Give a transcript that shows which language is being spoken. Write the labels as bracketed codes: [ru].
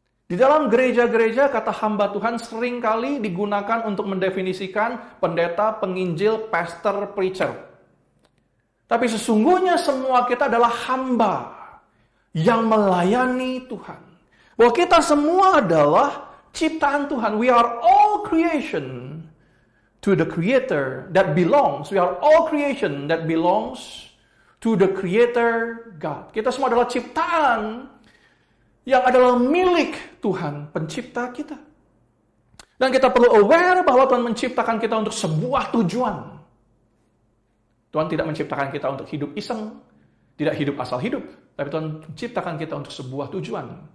[id] Di dalam gereja-gereja, kata hamba Tuhan seringkali digunakan untuk mendefinisikan pendeta, penginjil, pastor, preacher. Tapi sesungguhnya semua kita adalah hamba yang melayani Tuhan. Bahwa kita semua adalah ciptaan Tuhan. [en] We are all creation to the Creator that belongs. We are all creation that belongs to the Creator God. [id] Kita semua adalah ciptaan yang adalah milik Tuhan, pencipta kita. Dan kita perlu aware bahwa Tuhan menciptakan kita untuk sebuah tujuan. Tuhan tidak menciptakan kita untuk hidup iseng, tidak hidup asal hidup, tapi Tuhan menciptakan kita untuk sebuah tujuan.